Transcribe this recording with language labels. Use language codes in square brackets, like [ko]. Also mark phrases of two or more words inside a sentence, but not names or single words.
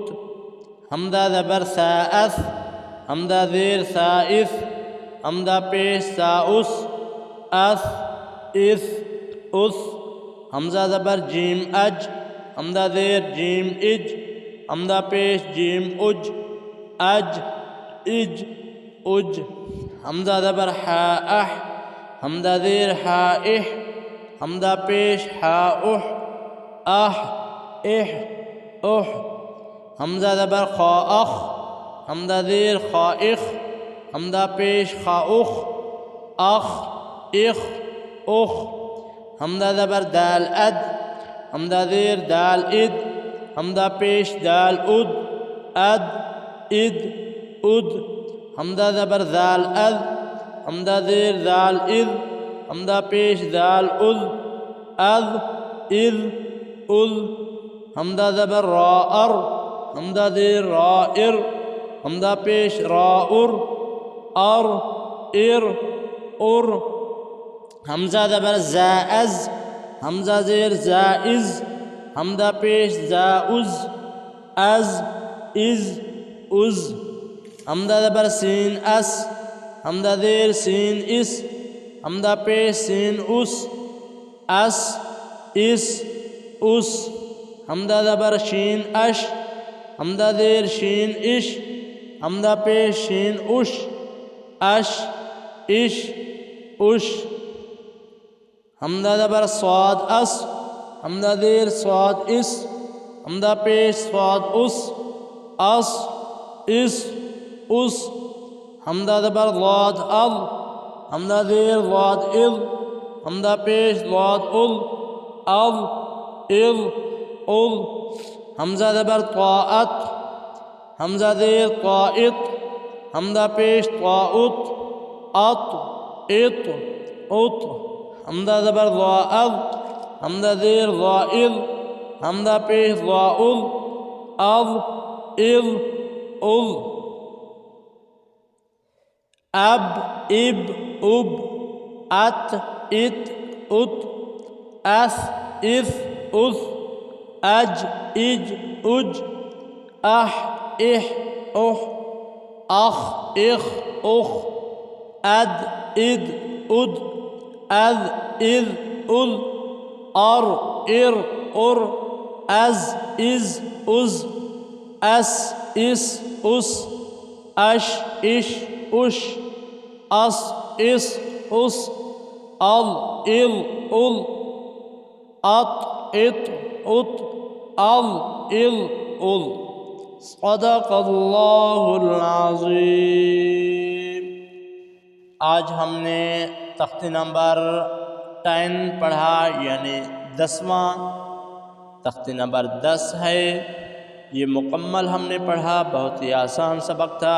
[ur] حمزہ زبر سا اس، حمزہ زیر سا اس، حمزہ پیش سا اس، اس اس اس۔ حمزہ زبر جیم اج، حمزہ زیر جیم اج، حمزہ پیش جیم اج، اج اج اج۔ حمزہ زبر حا اح، حمزہ زیر حا اح، حمزہ پیش حا اح، اح اح اح۔ حمزہ زبر خا اخ، حمزہ زیر خا اخ، حمزہ پیش خا اخ، اخ اخ اخ۔ حمزہ زبر دال اد، حمزہ زیر دال اد، حمزہ پیش دال اد، اد اد اد۔ حمزہ زبر زال از، حمزہ زیر زال از، حمزہ پیش زال از، از از از۔ حمزہ زبر را ار، حمزہ زیر را ار، حمزہ پیش را ار، ار ار ار۔ حمزہ زبر زا از، حمزہ زیر زا از، حمزہ پیش زا از، از از از۔ حمزہ زبر سین اس، حمزہ زیر سین اس، حمزہ پیش سین اس، اس اس اس۔ حمزہ زبر شین اش، حمزہ زیر شین اش، حمزہ پیش شین اش، اش اش اش۔ حمزہ زبر صاد اس، حمزہ زیر صاد اس، حمزہ پیش صاد اس، اس اس اس۔ حمزہ زبر ضاد اض، حمزہ زیر ضاد اض، حمزہ پیش ضاد اض، اض اض اض۔ حمزہ زبر طاعت، حمزہ زیر طاعت، حمزہ پیش طاعت، اط اط اط۔ حمزہ زبر ضاء، حمزہ زیر ضائض، حمزہ پیش ضاءض، اض اض اض۔ اب اب اب، ات ات ات، اس اس اس، اج اج اج، اح اح اح، اخ اخ اخ، اد اد اد، اذ اذ اذ، ار ار ار، از از از، اس اس اس، اش اش اش، اس اس اس، ال ال ال، اط اط اط، ال ال ال۔ [ar] صدق اللہ العظیم۔ [ur] آج ہم نے تختی نمبر 10 پڑھا، یعنی 10واں، تختی نمبر 10 ہے۔ یہ مکمل ہم نے پڑھا، بہت ہی آسان سبق تھا۔